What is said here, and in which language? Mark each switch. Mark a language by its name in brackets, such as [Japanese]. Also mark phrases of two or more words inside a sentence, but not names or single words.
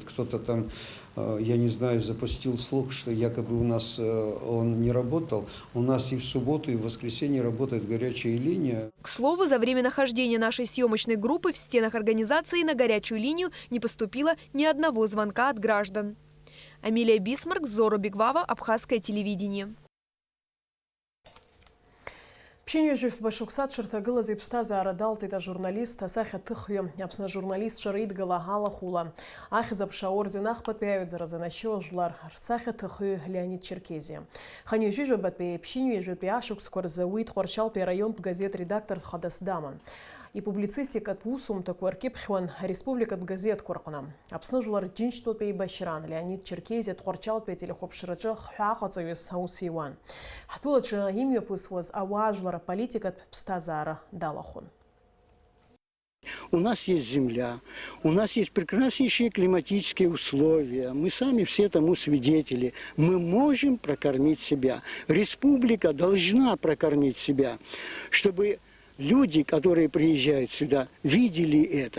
[Russian] Кто-то там, я не знаю, запустил слух, что якобы у нас он не работал. У нас и в субботу, и в воскресенье работает горячая линия. К слову, за время нахождения нашей съемочной группы в стенах организации на горячую линию не поступило ни одного звонка от граждан. Амилия Бисмарк, Зора Бигвава, Абхазское телевидение. [Abkhazian] Пшенежев башуксат шыртагылаз ипстазаара далзита журналист асахьа тыхҩы Аԥсны журналистцәа реидгыла алахәыла. Ахьӡ-аԥша аорден ахԥатәи занашьо жәлар рсахьа тыхҩы Леонид Черкезиа. Ханҩажәижәабатәи ԥшьынҩажәатәи ашықәсқәа рзы уи Тҟәарчалтәи араионтә газет редактор хадас даман. И-публицистикатә усумҭақәа ркьыԥхьуан ареспубликатә газеҭқәа рҟны. Аԥсны жәлар рџьынџьтәатәи еибашьран Леонид Черкезиа Тҟәарчалтәи ателехәаԥшраҿы хәҳәааҟаҵаҩыс аус иуан. Ҳтәылаҿы имҩаԥысуаз ауаа жәлар аполитикатә ԥсҭазаара далахәын. [Russian] У нас есть земля, у нас есть прекраснейшие климатические условия. Мы сами все тому свидетели. Мы можем прокормить себя. Республика должна прокормить себя, чтобы люди, которые приезжают сюда, видели это.